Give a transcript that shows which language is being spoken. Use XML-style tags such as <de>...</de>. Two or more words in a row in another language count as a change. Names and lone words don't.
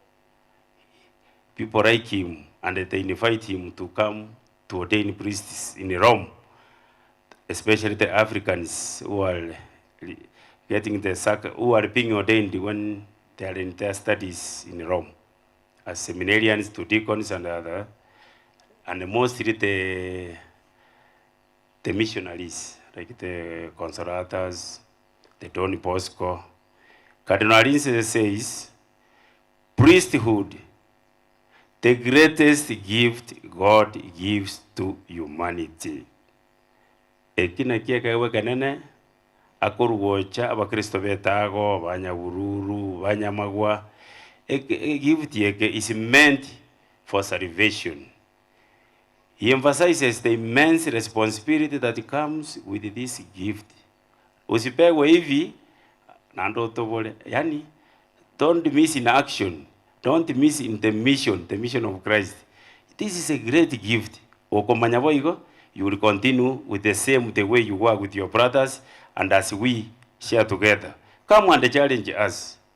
<en>People like him, and they invite him to come to ordain priests in Rome, especially the Africans who are getting who are being ordained when they are in their studies in Rome, as seminarians to deacons and other, and mostly the missionaries, like the Consolatas, the Don Bosco. Cardinal Alinze says, priesthood, the greatest gift God gives to humanity.</en> <guz>Ekina kieka kanene akoruocha abakristo betago Banyabururu Banyamagwa.</guz> <en>A gift is meant for salvation. He emphasizes the immense responsibility that comes with this gift.</en> <sw>Usipewe hivi na ndoto bole. Yani,</sw> <en>don't miss in action. Don't miss in the mission of Christ. This is a great gift. Okomanyaboigo, you will continue with the way you work with your brothers, and as we share together. Come and challenge us.</en>